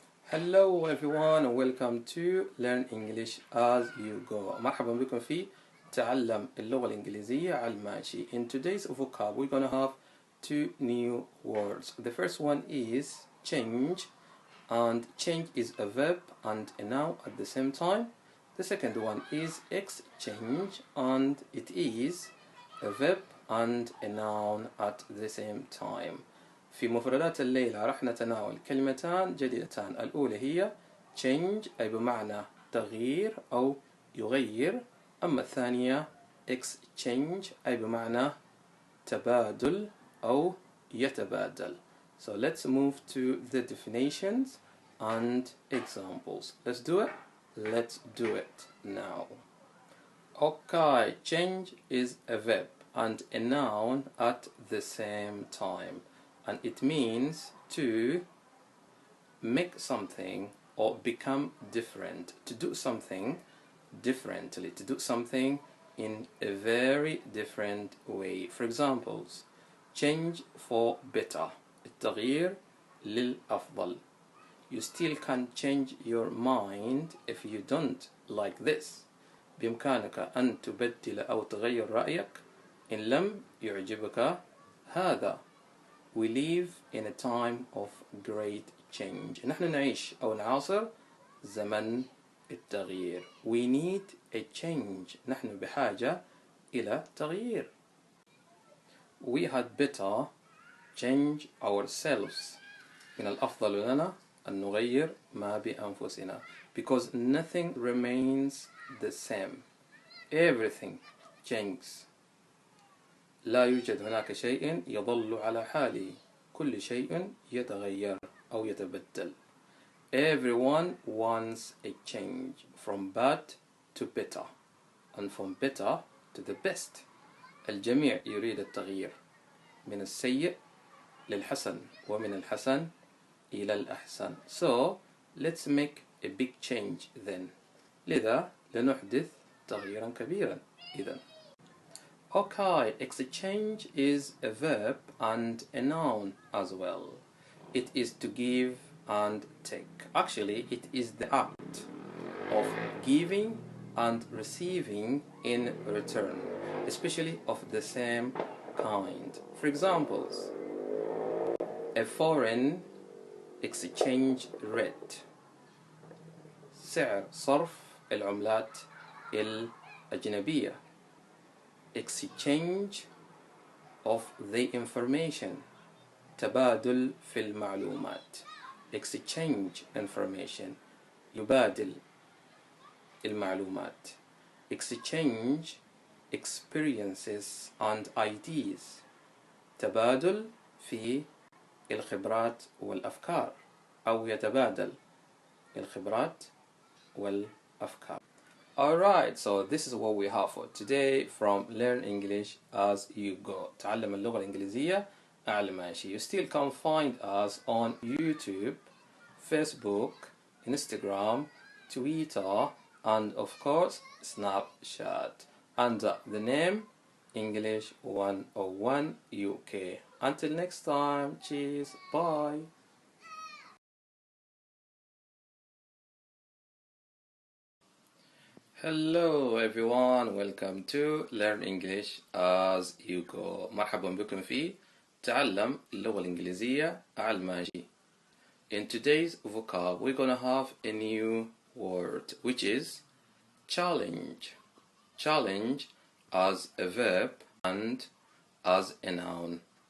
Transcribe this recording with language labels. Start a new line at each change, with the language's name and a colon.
English: Hello everyone, welcome to Learn English as you go.
Arabic: مرحبا بكم في تعلم اللغة الإنجليزية على الماشي.
English: In today's vocab we're gonna have two new words. The first one is change, and change is a verb and a noun at the same time. The second one is exchange, and it is a verb and a noun at the same time.
Arabic: في مفردات الليلة راح نتناول كلمتان جديدتان. الأولى هي change أي بمعنى تغيير أو يغير، أما الثانية exchange أي بمعنى تبادل أو يتبادل.
English: So let's move to the definitions and examples. Let's do it. Let's do it now. Okay, change is a verb and a noun at the same time. And it means to make something or become different, to do something differently, to do something in a very different way. For examples, change for better,
Arabic: التغيير للأفضل.
English: You still can't change your mind if you don't like this.
Arabic: بإمكانك أن تبدل أو تغير رأيك إن لم يعجبك هذا.
English: We live in a time of great change.
Arabic: نحن نعيش أو نعاصر زمن التغيير.
English: We need a change.
Arabic: نحن بحاجة إلى تغيير.
English: We had better change ourselves.
Arabic: من الأفضل لنا أن نغير ما بأنفسنا.
English: Because nothing remains the same. Everything changes.
Arabic: لا يوجد هناك شيء يظل على حاله. كل شيء يتغير أو يتبدل.
English: Everyone wants a change from bad to better and from better to the best.
Arabic: الجميع يريد التغيير من السيء للحسن ومن الحسن إلى الأحسن.
English: So let's make a big change then.
Arabic: لذا لنحدث تغييرا كبيرا إذن.
English: Okay, exchange is a verb and a noun as well. It is to give and take. Actually, it is the act of giving and receiving in return, especially of the same kind. For examples, a foreign exchange rate.
Arabic: سعر صرف العملات الأجنبية.
English: Exchange of the information.
Arabic: تبادل في المعلومات.
English: Exchange information.
Arabic: يبادل المعلومات.
English: Exchange experiences and ideas.
Arabic: تبادل في الخبرات والأفكار، أو يتبادل الخبرات والأفكار.
English: Alright, so this is what we have for today from Learn English as you go.
Arabic: تعلم اللغة الإنجليزية على الماشي.
English: You still can find us on YouTube, Facebook, Instagram, Twitter, and of course Snapchat under the name English 101 UK. Until next time, cheers, bye. Hello everyone, welcome to Learn English as you go.
Arabic: مرحبا بكم في تعلم اللغة الإنجليزية على الماشي.
English: In today's vocab we're gonna have a new word which is challenge. Challenge as a verb and as a noun.